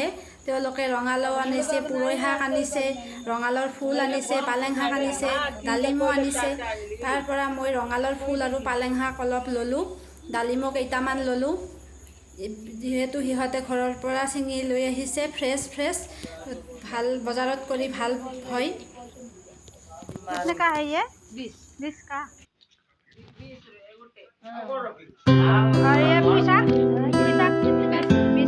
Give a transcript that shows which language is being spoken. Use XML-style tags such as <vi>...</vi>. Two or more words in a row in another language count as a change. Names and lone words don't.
<as>তেওঁলোকে ৰঙালাও আনিছে, পুৰৈ শাক আনিছে, ৰঙালাওৰ ফুল আনিছে, পালেং শাক আনিছে, ডালিমো আনিছে। তাৰ পৰা মই ৰঙালাওৰ ফুল আৰু পালেং শাক অলপ ল'লোঁ, ডালিমো কেইটামান ল'লোঁ। যিহেতু সিহঁতে ঘৰৰ পৰা ছিঙি লৈ আহিছে, ফ্ৰেছ ভাল, বজাৰত কৰি ভাল হয়।</as> <hi>कितने का है ये? 20 का। और ये पुंई शाक कितने का? 20।</hi>